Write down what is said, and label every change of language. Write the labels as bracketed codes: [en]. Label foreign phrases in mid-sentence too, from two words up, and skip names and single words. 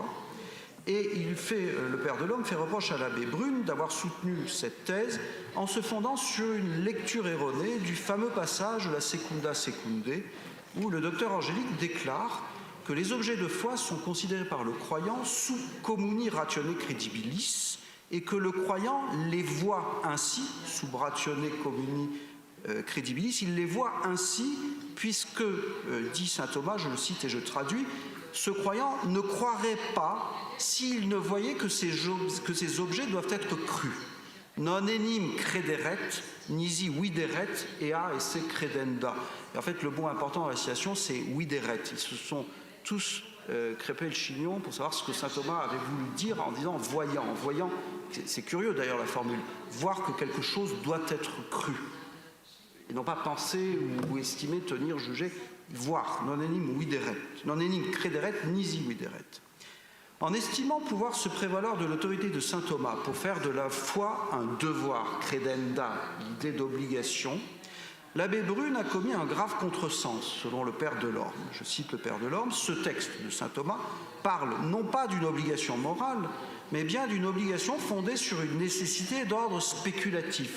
[fr] Et le père Delorme fait reproche à l'abbé Brune d'avoir soutenu cette thèse en se fondant sur une lecture erronée du fameux passage de la Secunda Secundae, où le docteur Angélique déclare que les objets de foi sont considérés par le croyant [la] sub communi ratione credibilis, [fr] et que le croyant les voit ainsi, [la] sub ratione communi credibilis, [fr] il les voit ainsi puisque, dit saint Thomas, je le cite et je traduis, ce croyant ne croirait pas s'il ne voyait que ces objets doivent être crus. [la] Non enim crederet, nisi videret, ea esse credenda. [fr] Et en fait, le mot important dans la citation, c'est videret. Ils se sont tous crêpé le chignon pour savoir ce que saint Thomas avait voulu dire en disant voyant. Voyant, c'est curieux d'ailleurs la formule, voir que quelque chose doit être cru. Et non pas penser ou estimer, tenir, juger, voir. [la] Non enim videret. Non enim crederet, nisi videret. [fr] En estimant pouvoir se prévaloir de l'autorité de saint Thomas pour faire de la foi un devoir, credenda, l'idée d'obligation, l'abbé Brune a commis un grave contresens, selon le père Delorme. Je cite le père Delorme, ce texte de saint Thomas parle non pas d'une obligation morale, mais bien d'une obligation fondée sur une nécessité d'ordre spéculatif.